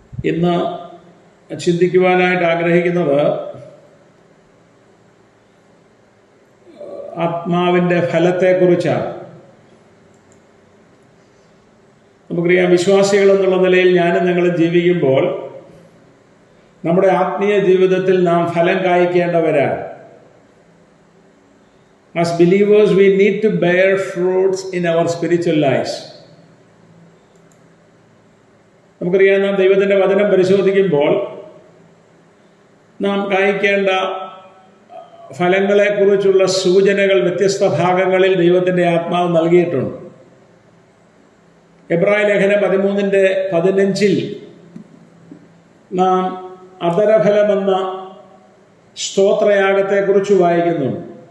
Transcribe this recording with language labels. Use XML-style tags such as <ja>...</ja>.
<ml>ഇന്ന് ചിന്തിക്കുവാനായിട്ട് ആഗ്രഹിക്കുന്നത് ആത്മാവിൻ്റെ ഫലത്തെക്കുറിച്ചാണ്. നമുക്കറിയാം, വിശ്വാസികൾ എന്നുള്ള നിലയിൽ ഞാനും നിങ്ങളും ജീവിക്കുമ്പോൾ നമ്മുടെ ആത്മീയ ജീവിതത്തിൽ നാം ഫലം കായ്ക്കേണ്ടവരാണ്.</ml> <en>As believers, we need to bear fruits in our spiritual lives.</en> <ml>നമുക്കറിയാം, നാം ദൈവത്തിൻ്റെ വചനം പരിശോധിക്കുമ്പോൾ നാം കായ്ക്കേണ്ട ഫലങ്ങളെക്കുറിച്ചുള്ള സൂചനകൾ വ്യത്യസ്ത ഭാഗങ്ങളിൽ ദൈവത്തിൻ്റെ ആത്മാവ് നൽകിയിട്ടുണ്ട്. എബ്രായ ലേഖനം 13:15 നാം അധരഫലമെന്ന സ്തോത്രയാഗത്തെക്കുറിച്ച് വായിക്കുന്നുണ്ട്.</ml>